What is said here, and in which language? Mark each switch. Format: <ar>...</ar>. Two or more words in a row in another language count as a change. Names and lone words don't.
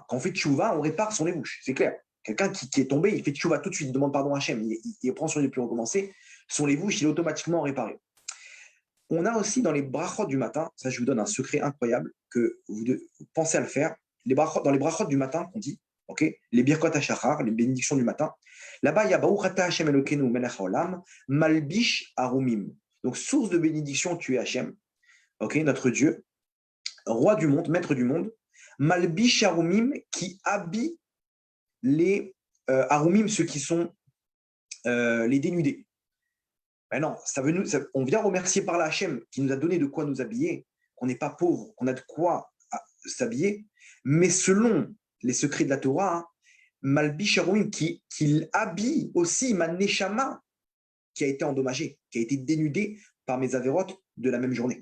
<fr>Quand on fait tchouva, on répare son levouche, c'est clair. Quelqu'un qui est tombé, il fait tchouva tout de suite, il demande pardon à Hachem, il prend sur lui de plus recommencer, son levouche, il est automatiquement réparé. On a aussi dans les brachot du matin, ça je vous donne un secret incroyable que vous pensez à le faire, dans les brachot du matin qu'on dit, okay, les</fr> <he>ברכות השחר,</he> <fr>les bénédictions du matin, là-bas il y a</fr> <he>ברוך אתה השם אלוקינו מלך העולם מלביש ערומים.</he> <fr>Donc source de bénédiction, tu es Hachem, okay, notre Dieu, roi du monde, maître du monde,</fr> <he>מלביש ערומים,</he> <fr>qui habille les arumim, ceux qui sont les dénudés. Ben non, on vient remercier par la Hachem qui nous a donné de quoi nous habiller, qu'on n'est pas pauvre, qu'on a de quoi s'habiller, mais selon les secrets de la Torah, hein,</fr> <he>מלביש ערומים,</he> <fr>qui habille aussi ma neshama qui a été endommagée, qui a été dénudée par mes avérotes de la même journée.</fr>